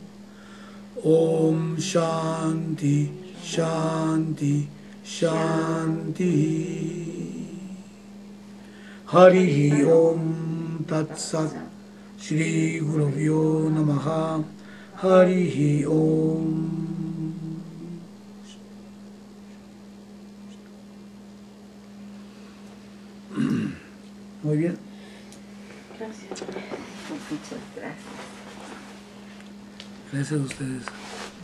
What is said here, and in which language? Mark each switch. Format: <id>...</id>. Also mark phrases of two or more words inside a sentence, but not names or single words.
<sa>Om Shanti Shanti Shanti. Harihi Om Tat Sat. Shri Guruvyo Namaha Harihi Om.</sa> <es>Muy bien. Gracias. Muchas gracias. Gracias a ustedes.</es>